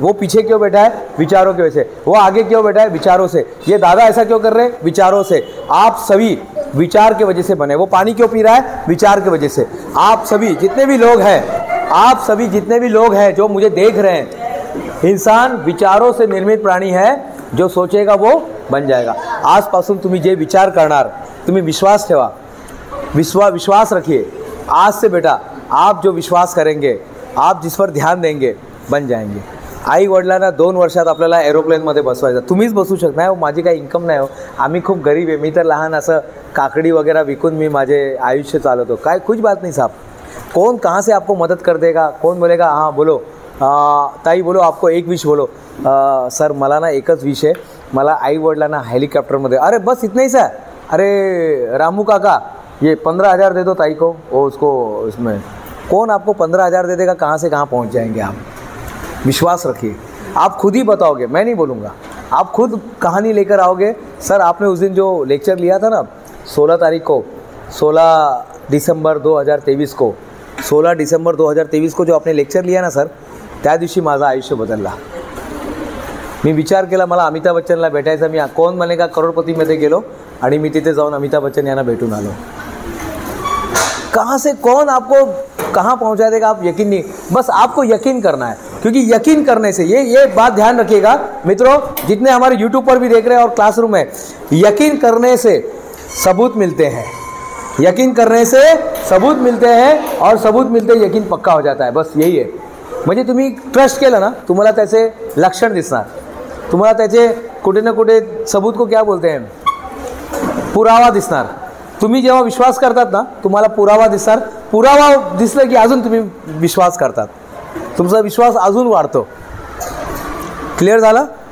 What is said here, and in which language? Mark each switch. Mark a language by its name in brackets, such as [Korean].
[Hindi] वो पीछे क्यों बैठा है? विचारों की वजह से। वो आगे क्यों बैठा है? विचारों से। ये दादा ऐसा क्यों कर रहे हैं? विचारों से। आप सभी विचार के वजह से बने। वो पानी क्यों पी रहा है? विचार की वजह से। आप सभी जितने भी लोग हैं, आप सभी जितने भी लोग हैं जो मुझे देख रहे हैं, इंसान विचारों से निर्मित प्राणी है। जो सोचेगा वो बन जाएगा। [Marathi] आजपासून तुम्ही जे विचार करणार, तुम्ही विश्वास ठेवा, [Hindi] विश्वास रखिए। आज से बेटा आप जो विश्वास करेंगे, आप जिस पर ध्यान देंगे, बन जाएंगे। [Marathi] आई वडिलांना 2 वर्षात आपल्याला एरोप्लेनमध्ये बसवायचं, तुम्हीच बसू शकत नाही हो, माझी काही इन्कम नाही हो, आम्ही खूप गरीब आहे, मी तर लहान असं काकडी वगैरह विकून मी माझे आयुष्य चालवतो, काय [Hindi] कुछ बात नहीं साहब। कौन कहाँ से आपको मदद कर देगा? कौन बोलेगा हाँ बोलो ताई बोलो, आपको एक विश बोलो। [Marathi] सर मला ना एकच विश आहे, मला आई वडिलांना हेलीकॉप्टरमध्ये, [Hindi] अरे बस इतना ही सा। अरे रामू काका ये 15,000 दे दो ताई को, वो उसको उसमें। कौन आपको 15,000 दे देगा? कहाँ से कहाँ पहुँच जाएंगे आप? विश्वास रखिए, आप खुद ही बताओगे, मैं नहीं बोलूँगा, आप खुद कहानी लेकर आओगे। सर आपने उस दिन जो लेक्चर लिया था ना 16 तारीख को, 16 दिसंबर 2023 को, 16 दिसंबर 2023 को जो आपने लेक्चर लिया ना सर, [Marathi] त्या दिवशी माझं आयुष्य बदलला। मी विचार केला मला अमिताभ बच्चनला भेटायचं, मी कौन बनेगा करोडपतीमध्ये गेलो आणि मी तिथे जाऊन अमिताभ बच्चन यांना भेटून आलो। [Hindi] कहाँ से कौन आपको कहाँ पहुँचा देगा आप यकीन नहीं, बस आपको यकीन करना है, क्योंकि यकीन करने से ये बात ध्यान रखिएगा मित्रों, जितने हमारे यूट्यूब पर भी देख रहे हैं और क्लासरूम में, यकीन करने से सबूत मिलते हैं, यकीन करने से सबूत मिलते हैं और सबूत मिलते यकीन पक्का हो जाता है, बस यही है। [Marathi] म्हणजे तुम्ही ट्रस्ट केलं ना, तुम्हाला त्याचे लक्षण दिसणार, तुम्हाला त्याचे कुठे ना कुठे [Hindi] सबूत को क्या बोलते हैं, [Marathi] पुरावा दिसणार। तुम्ही जेव्हा विश्वास करतात ना, तुम्हाला पुरावा दिसणार, पुरावा दिसलं की अजून तुम्ही विश्वास करतात, तुमचा विश्वास अजून वाढतो। क्लिअर झालं?